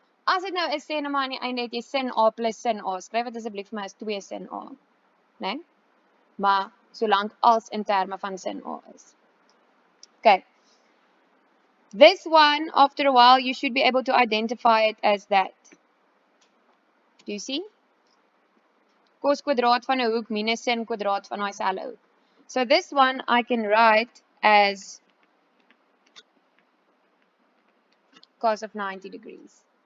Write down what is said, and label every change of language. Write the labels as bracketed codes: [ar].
[af] As dit nou is sê net maar aan die einde het jy sin A plus sin A. Skryf dit asseblief vir my as 2 sin A. Né? Nee? Maar solank als in terme van sin A is. Okay. [en] This one, after a while, you should be able to identify it as that. Do you see? [af] Cos kwadraat van 'n hoek minus sin kwadraat van daai selfe hoek. [en] So this one I can write as cos of 90 degrees.